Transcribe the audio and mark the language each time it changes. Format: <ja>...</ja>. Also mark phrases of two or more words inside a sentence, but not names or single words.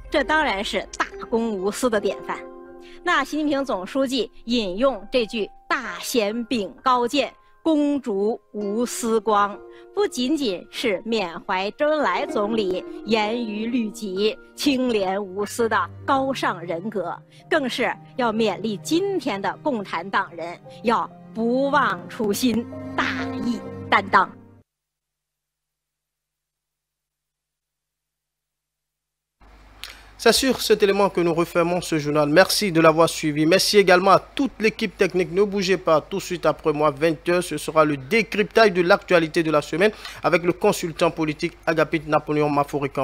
<zh>这当然是大公无私的典范。那习近平总书记引用这句“大贤秉高见，公竹无私光”，不仅仅是缅怀周恩来总理严于律己、清廉无私的高尚人格，更是要勉励今天的共产党人要不忘初心、大义担当。</zh> <fr>C'est sur cet élément que nous refermons ce journal. Merci de l'avoir suivi. Merci également à toute l'équipe technique. Ne bougez pas. Tout de suite après moi, 20h, ce sera le décryptage de l'actualité de la semaine avec le consultant politique Agapit Napoléon Maforican.</fr>